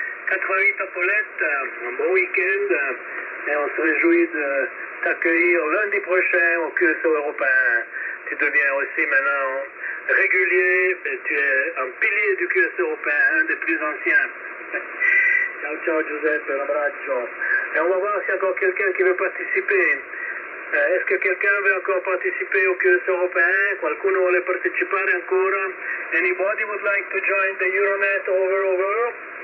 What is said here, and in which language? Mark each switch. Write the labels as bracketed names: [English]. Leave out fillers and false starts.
[French] 88 à Paulette, un bon week-end et on se réjouit de t'accueillir lundi prochain au QSO européen. Tu deviens aussi maintenant régulier, et tu es un pilier du QSO européen, un des plus anciens. [Italian] Ciao ciao Giuseppe, un abbraccio. [French] Et on va voir s'il y a encore quelqu'un qui veut participer. Est-ce que quelqu'un veut encore participer au QSO européen? [Italian] Qualcuno vuole partecipare ancora? [English] Anybody would like to join the Euronet over?